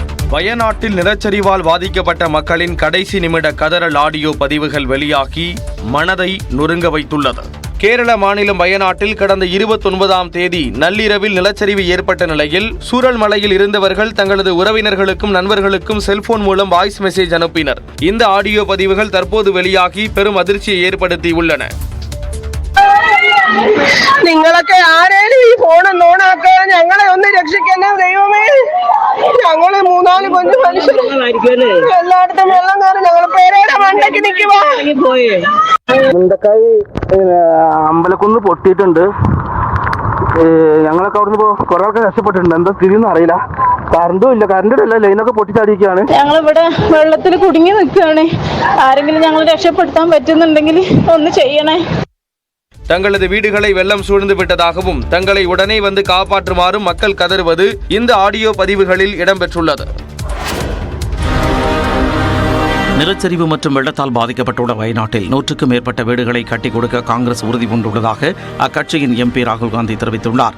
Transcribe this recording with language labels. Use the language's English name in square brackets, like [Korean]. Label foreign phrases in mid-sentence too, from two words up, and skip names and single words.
[Tamil] வயநாட்டில் நிலச்சரிவால் பாதிக்கப்பட்ட மக்களின் கடைசி நிமிட கதறல் ஆடியோ பதிவுகள் வெளியாகி மனதை நொறுங்க வைத்துள்ளது. கேரள மாநிலம் வயநாட்டில் கடந்த 29ஆம் தேதி நள்ளிரவில் நிலச்சரிவு ஏற்பட்ட நிலையில் சூரல்மலையில் இருந்தவர்கள் தங்களது உறவினர்களுக்கும் நண்பர்களுக்கும் செல்போன் மூலம் [English] voice message [Tamil] அனுப்பினர். இந்த ஆடியோ பதிவுகள் தற்போது வெளியாகி பெரும் அதிர்ச்சியை ஏற்படுத்தியுள்ளன. [Malayalam] നിങ്ങളൊക്കെ ആരേലും ഈ ഫോൺ ഓണാക്കുക, ഞങ്ങളെ ഒന്ന് രക്ഷിക്കണേ ദൈവമേ. ഞങ്ങള് 3-4 കൊച്ചു മനുഷ്യർ എല്ലായിടത്തും വെള്ളം കയറി ഞങ്ങൾ പേരയുടെ മണ്ടയ്ക്ക് നിൽക്കുവാ. മുണ്ടക്കായി അമ്പലക്കുന്ന് പൊട്ടിയിട്ടുണ്ട്. ഞങ്ങളൊക്കെ അവിടുന്ന് കുറെ ആൾക്കാർ രക്ഷപ്പെട്ടിട്ടുണ്ട്. എന്താ സ്ഥിതിന്ന് അറിയില്ല. കറണ്ടും ഇല്ല, കറണ്ടും ഇല്ല, ലൈനൊക്കെ പൊട്ടിച്ചാടിയിരിക്കുകയാണ്. ഞങ്ങളിവിടെ വെള്ളത്തിൽ കുടുങ്ങി നിൽക്കുകയാണ്. ആരെങ്കിലും ഞങ്ങൾ രക്ഷപ്പെടുത്താൻ പറ്റുന്നുണ്ടെങ്കിൽ ഒന്ന് ചെയ്യണേ. [Tamil] தங்களது வீடுகளை வெள்ளம் சூழ்ந்து விட்டதாகவும் தங்களை உடனே வந்து காப்பாற்றுமாறும் மக்கள் கதறுவது இந்த ஆடியோ பதிவுகளில் இடம்பெற்றுள்ளது. நிலச்சரிவு மற்றும் வெள்ளத்தால் பாதிக்கப்பட்டுள்ள வயநாட்டில் 100க்கும் மேற்பட்ட வீடுகளை கட்டிக் கொடுக்க காங்கிரஸ் உறுதி பூண்டுள்ளதாக அக்கட்சியின் எம்பி ராகுல் காந்தி தெரிவித்துள்ளார்.